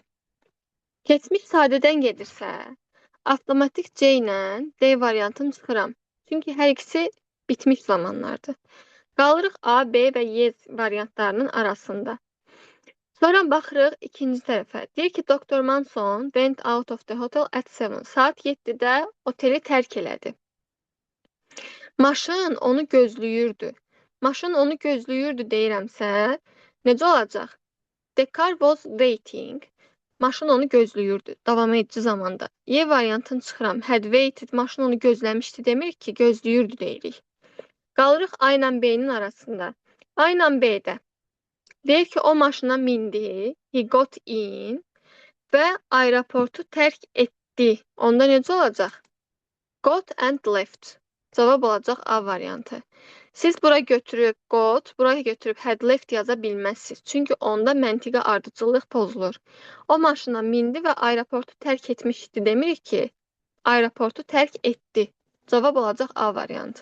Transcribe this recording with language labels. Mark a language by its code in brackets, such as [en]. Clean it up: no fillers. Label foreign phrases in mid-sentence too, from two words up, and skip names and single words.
[az] Keçmiş sadədən gedirsə, avtomatik C ilə D variantını çıxıram. Çünki hər ikisi bitmiş zamanlardır. Qalırıq A, B və Y variantlarının arasında. Sonra baxırıq ikinci tərəfə. Deyir ki, [en] Dr. Manson went out of the hotel at 7. [az] Saat 7-də oteli tərk elədi. Maşın onu gözləyirdi. Maşın onu gözləyirdi deyirəmsə, necə olacaq? [en] The car was waiting. [az] Maşın onu gözləyirdi. Davam edici zamanda. Y variantını çıxıram. [en] Had waited. [az] Maşın onu gözləmişdi demirik ki, gözləyirdi deyirik. Qalırıq A ilə B-nin arasında. A ilə B-də. Deyir ki, o maşına mindi. [en] He got in. [az] Və aeroportu tərk etdi. Onda necə olacaq? [en] Got and left. [az] Cavab olacaq A variantı. Siz bura götürüb got, buraya götürüb [en] had left [az] yaza bilməzsiniz. Çünki onda məntiqə ardıcıllıq pozulur. O maşına mindi və aeroportu tərk etmişdi. Demirik ki, aeroportu tərk etdi. Cavab olacaq A variantı.